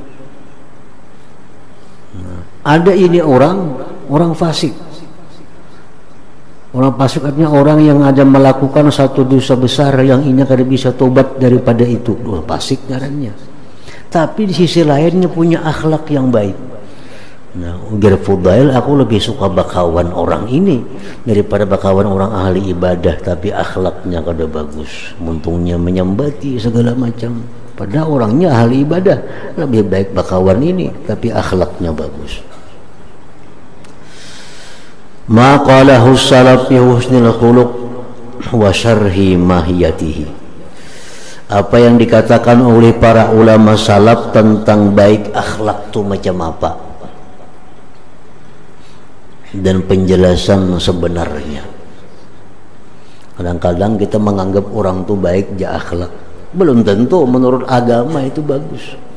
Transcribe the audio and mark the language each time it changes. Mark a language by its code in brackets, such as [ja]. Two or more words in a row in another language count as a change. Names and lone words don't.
[bjn] Ada ini orang fasik. Orang fasik artinya orang yang ada melakukan satu dosa besar yang ini kada bisa tobat daripada itu. Fasik ngarannya. Tapi di sisi lainnya punya akhlak yang baik. Nah, ujar Fudail, aku lebih suka bakawan orang ini daripada bakawan orang ahli ibadah tapi akhlaknya kada bagus. Muntungnya menyambati segala macam. Pada orangnya ahli ibadah, lebih baik bakawan ini tapi akhlaknya bagus. [ar] ما قاله السلف في حسن الخلق وشرح ماهيته. [bjn] Apa yang dikatakan oleh para ulama salaf tentang baik akhlak itu macam apa dan penjelasan sebenarnya. Kadang-kadang kita menganggap orang itu baik ja akhlak, belum tentu menurut agama itu bagus.